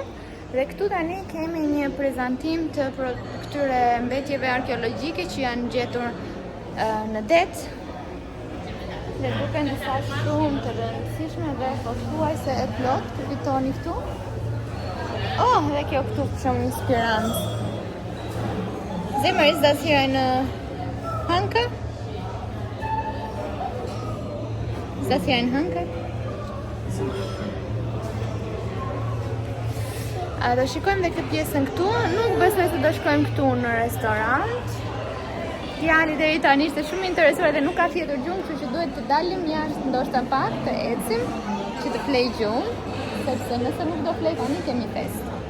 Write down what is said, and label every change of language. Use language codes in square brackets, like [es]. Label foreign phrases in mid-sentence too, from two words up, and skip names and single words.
[sq] Dhe këtu tani kemi një prezantim të këtyre mbetjeve arkeologjike që janë gjetur në det. Dhe duken disa shumë të rëndësishme dhe pothuajse e plot, kuptoni këtu. Oh, dhe kjo këtu shumë inspirant. Zemër, [de] is das hier eine Hanke? Is das hier ein Hanke? [sq] Do shikojmë dhe këtë pjesën këtu, nuk besoj se do shkojmë këtu në restorant. Djali deri tani ishte shumë interesuar dhe nuk ka fjetur gjumë, kështu që duhet të dalim jashtë ndoshta pak, të ecim, që të flej gjumë, sepse nëse nuk do flej tani kemi fest.